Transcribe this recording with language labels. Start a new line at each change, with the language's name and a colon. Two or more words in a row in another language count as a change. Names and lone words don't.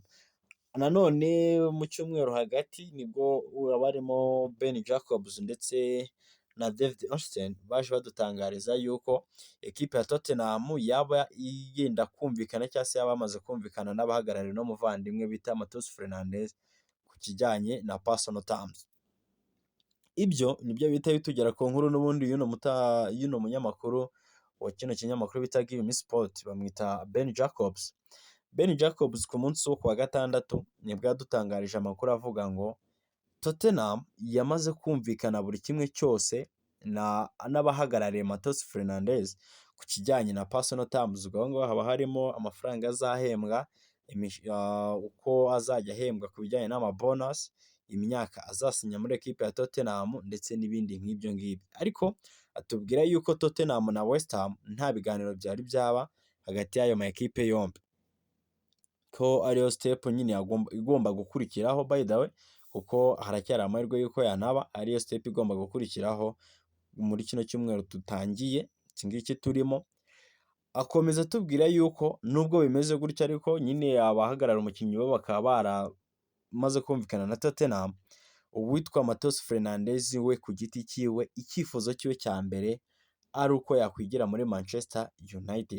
Kinyarwanda: Nanone mu cyumweru hagati nibwo barimo Ben Jacobs ndetse na David Einstein baje badutangariza yuko ekipe ya Tottenham yaba yenda kumvikana cyangwa se yaba amaze kumvikana n'abahagarariye no muvandimwe bita Matheus Fernandes ku kijyanye na
English: personal terms.
Kinyarwanda: Ibyo nibyo bihita bitugera ku nkuru n'ubundi y'uno munyamakuru wa kino kinyamakuru bita Give Me Sport, bamwita Ben Jacobs. Ben Jacobs ku munsi wo kuwa gatandatu nibwo yadutangarije amakuru avuga ngo Tottenham yamaze kumvikana buri kimwe cyose n'abahagarariye Matheus Fernandes ku kijyanye na
English: personal terms.
Kinyarwanda: Ubwo aho ngaho haba harimo amafaranga azahembwa, uko azajya ahembwa ku bijyanye n'amabonus, imyaka azasinya muri ekipe ya Tottenham ndetse n'ibindi nk'ibyo ngibyo. Ariko atubwira yuko Tottenham na West Ham nta biganiro byari byaba hagati y'ayo ma ekipe yombi, ko ariyo step nyine igomba gukurikiraho
English: by the way,
Kinyarwanda: kuko haracyari amahirwe yuko yanaba ariyo step igomba gukurikiraho muri kino cyumweru tutangiye iki ngiki turimo. Akomeza atubwira yuko nubwo bimeze gutya ariko nyine abahagarara umukinnyi bo bakaba baramaze kumvikana na Tottenham, uwitwa Matheus Fernandes we ku giti cyiwe icyifuzo cyiwe cya mbere ari uko yakwigira muri Manchester United.